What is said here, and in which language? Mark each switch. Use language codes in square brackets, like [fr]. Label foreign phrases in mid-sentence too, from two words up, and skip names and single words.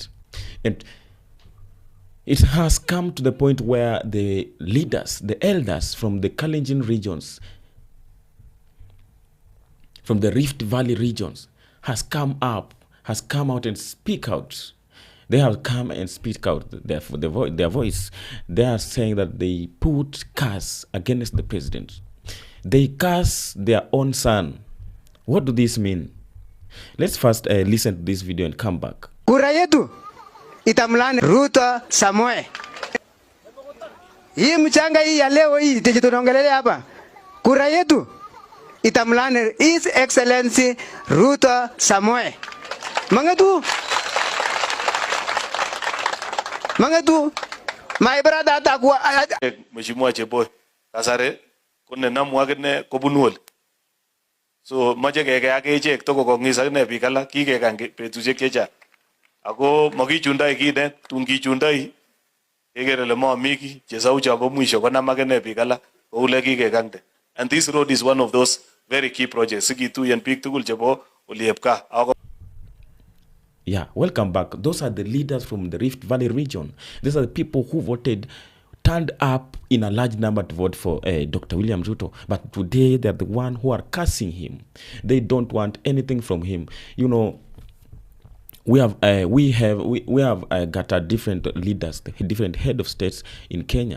[en] And it has come to the point where the leaders, the elders from the Kalenjin regions, from the Rift Valley regions, has come out and speak out. They have come and speak out their voice. They are saying that they put curse against the president. They curse their own son. What do this mean? Let's first listen to this video and come back. [sw] Kura yetu itamlani Ruto Samoe. Hii mchanga hii ya leo hii tunaongelea hapa. Kura yetu itamlani [en] His Excellency [sw] Ruto Samoe. Mangatu [en] my brother [sw] atakuwa [kln] Mheshimiwa Cheboy kasare kunne namwagene kobunuol. So mache keke akechek toko kongis akine biik alak kikekang betusiek chechang. Ako makichundoi kine tun kichundoi kekere le momi ki chesaucho ko mwisho konam akine biik alak kou le kikekangde. [en] And this road is one of those very key projects. [kln] Sikituyen biik tugul chebo Oliepka. [en] Yeah, welcome back. Those are the leaders from the Rift Valley region. These are the people who turned up in a large number to vote for Dr. William Ruto. But today they're the one who are cursing him. They don't want anything from him. You know, we have got a different leaders, different head of states in Kenya.